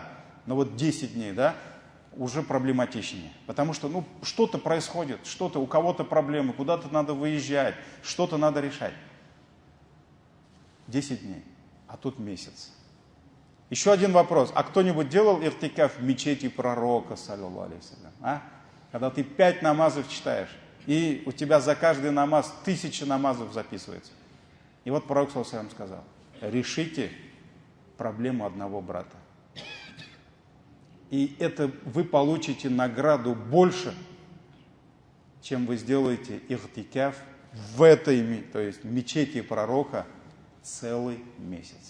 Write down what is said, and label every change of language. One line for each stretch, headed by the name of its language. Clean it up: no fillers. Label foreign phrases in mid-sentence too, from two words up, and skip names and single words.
Russian: Но вот 10 дней, да, уже проблематичнее. Потому что что-то происходит, что-то, у кого-то проблемы, куда-то надо выезжать, что-то надо решать. 10 дней, а тут месяц. Еще один вопрос. А кто-нибудь делал иртикаф в мечети пророка,
Arabic: صلى الله عليه وسلم?
Russian: А? Когда ты 5 намазов читаешь, и у тебя за каждый намаз 1000 намазов записывается. И вот пророк,
Arabic: صلى الله عليه وسلم,
Russian: сказал: решите проблему одного брата. И это вы получите награду больше, чем вы сделаете иртикаф в этой, то есть мечети пророка, целый месяц.